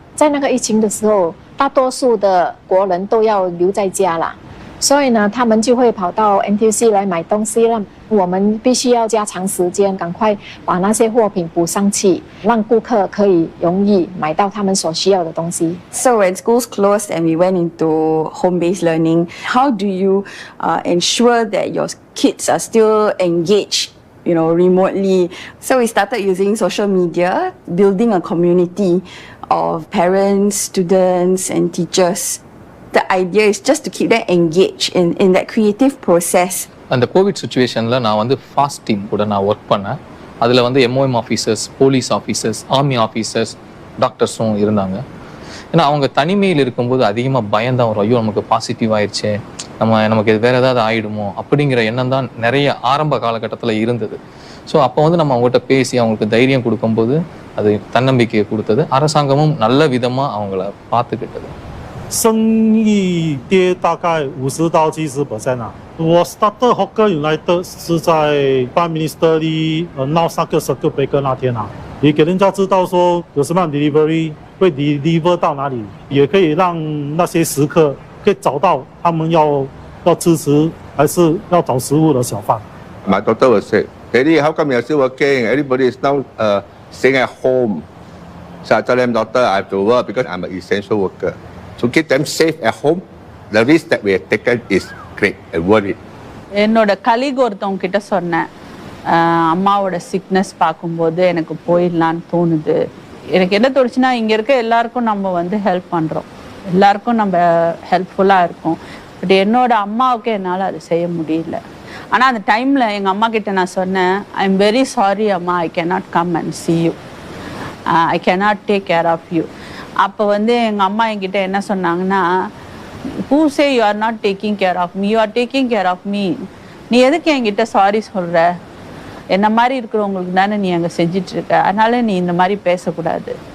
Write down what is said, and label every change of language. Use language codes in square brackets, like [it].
[zh] 在那个疫情的时候，大多数的国人都要留在家啦，所以呢，他们就会跑到 NTUC 来买东西了。我们必须要加长时间，赶快把那些货品补上去，让顾客可以容易买到他们所需要的东西。 [en] So when schools closed and we went into home-based learning, how do you ensure that your kids are still engaged, remotely? So we started using social media, building a community of parents, students, and teachers. The idea is just to keep them engaged in that creative process. [ta] அந்த Covid சுச்சுவேஷனில் நான் வந்து fast team கூட நான் work பண்ணேன். அதில் வந்து MOM officers, police officers, army officers, டாக்டர்ஸும் இருந்தாங்க. ஏன்னா அவங்க தனிமையில் இருக்கும்போது அதிகமாக பயந்தான் வரும். ஐயோ நமக்கு பாசிட்டிவ் ஆயிடுச்சு, நமக்கு வேறு ஏதாவது ஆகிடுமோ அப்படிங்கிற எண்ணம் தான் நிறைய ஆரம்ப காலகட்டத்தில் இருந்தது. ஸோ அப்போ வந்து நம்ம அவங்ககிட்ட பேசி அவங்களுக்கு தைரியம் கொடுக்கும்போது அது தன்னம்பிக்கையை கொடுத்தது. அரசாங்கமும் நல்ல விதமாக அவங்கள பார்த்துக்கிட்டது. [zh] 生意跌大概50%到70%啊。我 started Hawker United 是在 Prime Minister 闹3个circuit breaker 那天啊，也给人家知道说有什么样 delivery 会 deliver 到哪里，也可以让那些食客可以找到他们要支持还是要找食物的小贩。 [en] My daughter was sick. Daddy, how come you're still working? Everybody is now staying at home. So I tell them, daughter, I have to work because I'm an essential worker. To keep them safe at home, the risk that we have taken is great and worth it. [ta] என்னோட colleague ஒருத்தவங்க கிட்ட சொன்னேன், அம்மாவோட sickness பார்க்கும்போது எனக்கு போயிடலான்னு தோணுது. எனக்கு என்ன தோணுச்சுன்னா, இங்கே இருக்க எல்லாருக்கும் நம்ம வந்து ஹெல்ப் பண்ணுறோம், எல்லாருக்கும் நம்ம ஹெல்ப்ஃபுல்லாக இருக்கோம். பட் என்னோட அம்மாவுக்கு என்னால் அது செய்ய முடியல. ஆனால் அந்த டைமில் எங்கள் அம்மா கிட்ட நான் சொன்னேன், [en] I am very sorry அம்மா, I cannot come and see you, I cannot take care of you. [ta] அப்போ வந்து எங்கள் அம்மா என்கிட்ட என்ன சொன்னாங்கன்னா, [en] who say you are not taking care of me, you are taking care of me. [ta] நீ எதுக்கு என்கிட்ட சாரி சொல்கிற? என்ன மாதிரி இருக்கிறவங்களுக்கு தானே நீ அங்கே செஞ்சிட்ருக்க, அதனால நீ இந்த மாதிரி பேசக்கூடாது.